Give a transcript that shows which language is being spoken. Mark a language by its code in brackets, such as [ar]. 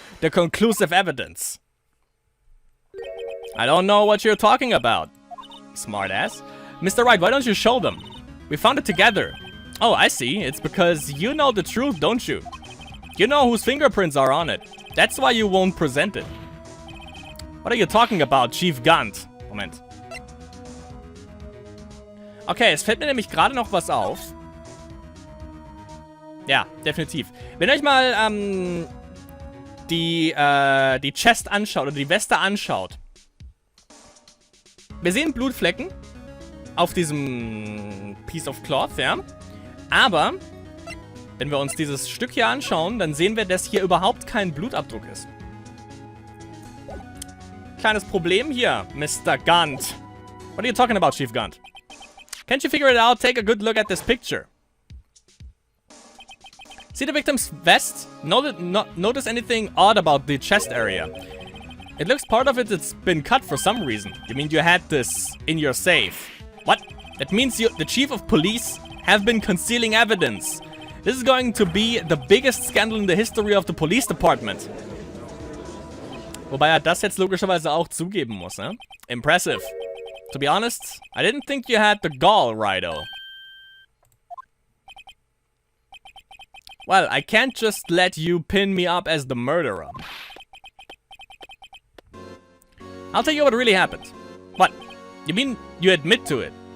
[en] The conclusive evidence. I don't know what you're talking about, smartass. Mr. Wright, why don't you show them? We found it together. Oh, I see. It's because you know the truth, don't you? You know whose fingerprints are on it. That's why you won't present it. What are you talking about, Chief Gant? [de] Moment. Okay, es fällt mir nämlich gerade noch was auf. Ja, definitiv. Wenn ihr euch mal die Chest anschaut oder die Weste anschaut. Wir sehen Blutflecken auf diesem [en] Piece of Cloth, [de] ja. Aber wenn wir uns dieses Stück hier anschauen, dann sehen wir, dass hier überhaupt kein Blutabdruck ist. Kleines Problem hier, Mr. Gant. [en] What are you talking about, Chief Gant? Can't you figure it out? Take a good look at this picture. See the victim's vest? Notice anything odd about the chest area? It looks part of it's been cut for some reason. You mean you had this in your safe? What? That means you, the chief of police, have been concealing evidence. This is going to be the biggest scandal in the history of the police department. [de] Wobei er das jetzt logischerweise auch zugeben muss, ne? [en] Impressive. To be honest, I didn't think you had the gall, Righto. Well, I can't just let you pin me up as the murderer. I'll tell you what really happened. What? You mean you admit to it?